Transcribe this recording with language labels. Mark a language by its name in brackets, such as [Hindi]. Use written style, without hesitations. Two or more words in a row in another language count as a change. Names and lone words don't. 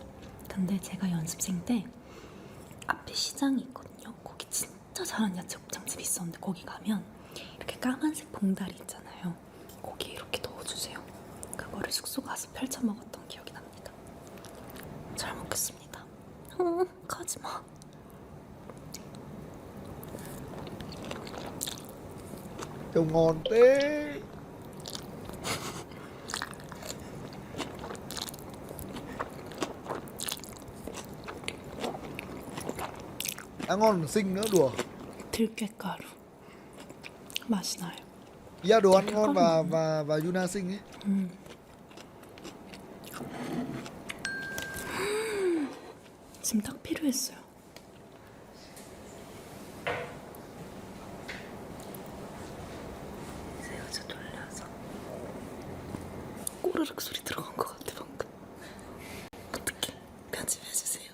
[Korean] 근데 제가 연습생 때 앞에 시장이 있거든요. 거기 진짜 잘하는 야채 곱창집이 있었는데 거기 가면 이렇게 까만색 봉다리 있잖아요. 거기에 이렇게 넣어주세요. 그거를 숙소 가서 펼쳐 먹었던 기억이 납니다. 잘 먹겠습니다. 가지마. [Vietnamese] Trông ngon thế. Ăn ngon xinh nữa đùa. [Korean] 들깨가루 맛이 나요. [Vietnamese] Ý đồ ăn ngon và Yuna xinh ấy. [Korean] 지금 딱 필요했어요. 새우젓 돌려서 꼬르륵 소리 들어간 것 같아 방금. 어떻게 편집해주세요.